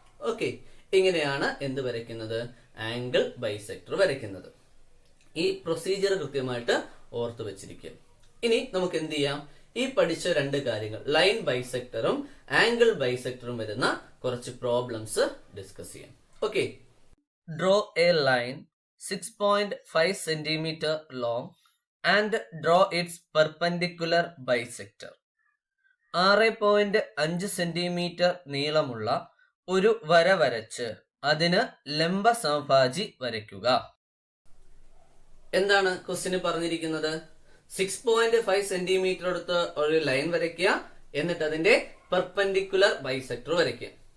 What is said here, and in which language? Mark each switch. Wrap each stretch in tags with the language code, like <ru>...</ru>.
<ml>Okay, ഇങ്ങനെയാണ് എന്ത് വരയ്ക്കുന്നത്, ആംഗിൾ ബൈസെക്ടർ വരയ്ക്കുന്നത്. ഈ പ്രൊസീജിയർ കൃത്യമായിട്ട് ഓർത്ത് വെച്ചിരിക്കുക. ഇനി നമുക്ക് എന്ത് ചെയ്യാം, ഈ പഠിച്ച രണ്ട് കാര്യങ്ങൾ, ലൈൻ ബൈസെക്ടറും ആംഗിൾ ബൈസെക്ടറും വരുന്ന കുറച്ച് പ്രോബ്ലംസ് ഡിസ്കസ് ചെയ്യാം.</ml> <en>Okay, draw a line 6.5 centimeter long and draw its perpendicular bisector.</en> <ml>6.5 centimetre നീളമുള്ള ഒരു വര വരച്ച് അതിന് ലംബ സമഭാജി വരയ്ക്കുക. എന്താണ് ക്വസ്റ്റിന് പറഞ്ഞിരിക്കുന്നത്? 6.5 സെന്റിമീറ്റർ എടുത്ത് ഒരു ലൈൻ വരയ്ക്കുക, എന്നിട്ട് അതിന്റെ പെർപെൻഡിക്കുലർ ബൈസെക്ടർ വരയ്ക്കുക.</ml>